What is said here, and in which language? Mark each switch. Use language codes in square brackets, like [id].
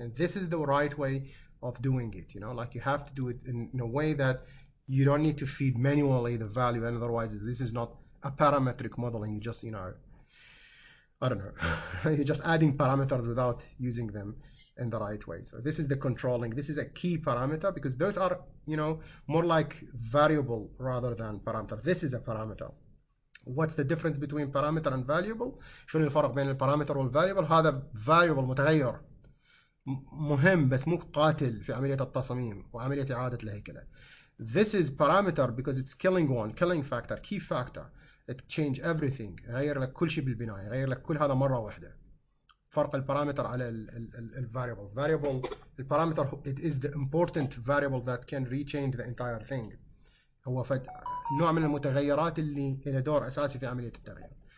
[en] And this is the right way of doing it, you know, like you have to do it in a way that you don't need to feed manually the value, and otherwise this is not a parametric modeling. You just, you know, I don't know, you're just adding parameters without using them in the right way. So this is the controlling. This is a key parameter because those are, you know, more like variable rather than parameter. This is a parameter. What's the difference between parameter and variable? [ar] شنو الفرق بين البارامتر والفاريبل؟ هذا variable متغير مهم بس مو قاتل في عملية التصميم وعملية إعادة الهيكلة. [en] This is parameter because it's killing factor, key factor. It change everything. [ar] يغير لك كل شيء بالبناية، يغير لك كل هذا مرة واحدة. فرق البارامتر على الفاريبل. [en] Variable البارامتر it is the important variable that can rechange the entire thing. [ar] هو نوع من المتغيرات اللي له دور أساسي في عملية التغيير.